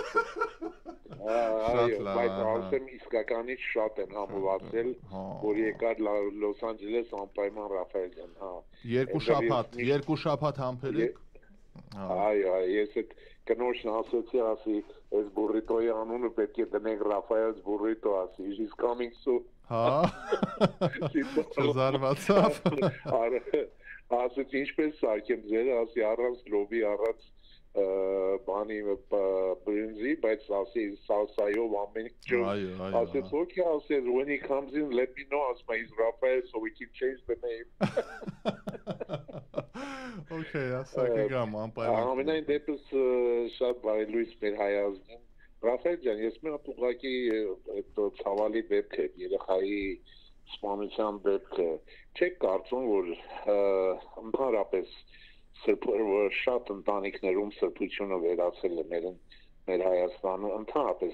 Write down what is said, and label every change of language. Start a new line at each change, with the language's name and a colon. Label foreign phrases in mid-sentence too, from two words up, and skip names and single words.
Armenian: Բայց ասեմ իսկականից շատ են համոզվել, որ եկար Լոս Անջելես անպայման Ռաֆայել ջան, երկու շաբաթ համբերեք։ Այո, ես այդ կնոջն ասեցի, ասի, այս բուրրիտոյի անունը պետք է դնենք Ռաֆայել's burrito, ասի,
English: he's coming soon։
Armenian: Հա։ Զարմացավ։ Ասեցի, ինչպես սարքեմ ձեր, ասի, առանց լոբի, առանց բանի բրինզի, բայց ասի սալսայով ամեն ջոն ասեց, okay, ասեց,
English: when he comes in, let me know, ասում he's Rafael, so we can change the name
Armenian: Okay, ասա կգամ, անպայման ամենայն դեպս շատ բարի լույս մեր հայազգին Ռաֆայել ջան, ես մի հատ ուղղակի ցավալի դեպք է, երեխայի սպանության դեպք է չեք կարծում, որ ընդհանրապես շատ ընտանիքներում սրբությունը վերացել է մեր Հայաստանում, ընդհանրապես